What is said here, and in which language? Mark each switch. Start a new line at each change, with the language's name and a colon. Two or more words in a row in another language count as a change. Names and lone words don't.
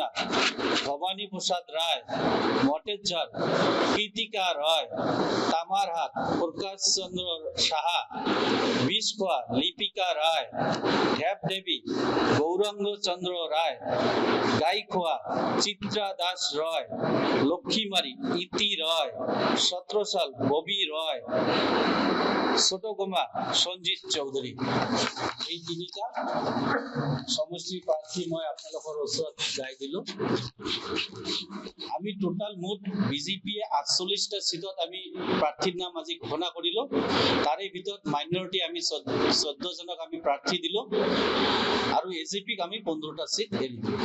Assamese: ভবানী প্রসাদ রায়, মটেরঝাড় কৃতিকা রয়, তামারহাট প্রকাশ চন্দ্র সাহা, বিষখোয়া লিপিকা রায়, ঢেপঢেপি গৌরাঙ্গ চন্দ্র রায়, গাইখোয়া চিত্রা দাস রয়, লক্ষ্মীমারি ইতি রয়, সত্রসাল ববি রয়, ছোটগোমা সঞ্জিত চৌধুরী। এই তিনিটা সমষ্টিৰ প্ৰাৰ্থী মই আপোনালোকৰ ওচৰত গাই দিলো। আমি টোটাল মুঠ বিজেপিয়ে 48টা সিটত আমি প্ৰাৰ্থীৰ নাম আজি ঘোষণা কৰিলো। তাৰে ভিতৰত মাইনৰিটি আমি 14 জনক আমি প্ৰাৰ্থী দিলো আৰু AJPক আমি 15টা সিট এৰি দিলো।